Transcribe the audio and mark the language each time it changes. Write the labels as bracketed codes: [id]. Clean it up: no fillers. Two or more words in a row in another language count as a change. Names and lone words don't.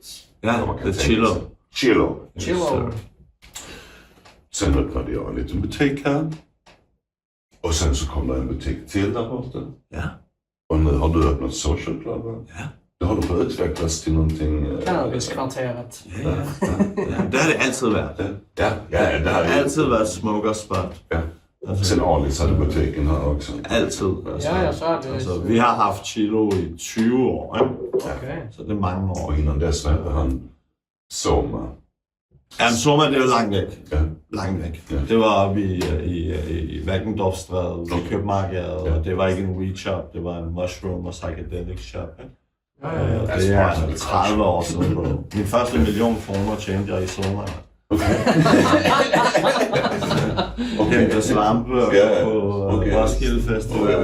[sv] Ja, Vad man kan det tänka chiller. sig. Chiller. Chillo. Sen öppnade jag en liten butik här. Och sen så kom det en butik till där borta. Ja. Och nu har du öppnat Social Club. Ja. Det håller på att utvecklas till någonting... Cannabiskvarteret. [da] Ja, det har det altid været. [sv] Ja, det här [da] Det har [sv] är... [da] altid været smokerspot. Ja. [sv] Sen Alice hade butiken här också. [da] Altid. [sv] Ja, så är det. [da] Altså, vi har haft Chilo i 20 år, ikke? [sv] Okej. [da] Så det er mange år. [sv] Och innan dess hade han Soma. [da] Ja, men Soma, det er jo langt væk. Ja. Langt væk. Ja. Det var oppe i Wackendorfstræde, i Købmarkedet, og det var ikke en [en] weed shop, [da] det var en mushroom og [en] psychedelic shop. [da] Ikke? Ja. Det er 30 år siden, bro. Min første 1 million kroner tjente jeg i Soma. Hente svampe på Roskilde Festival.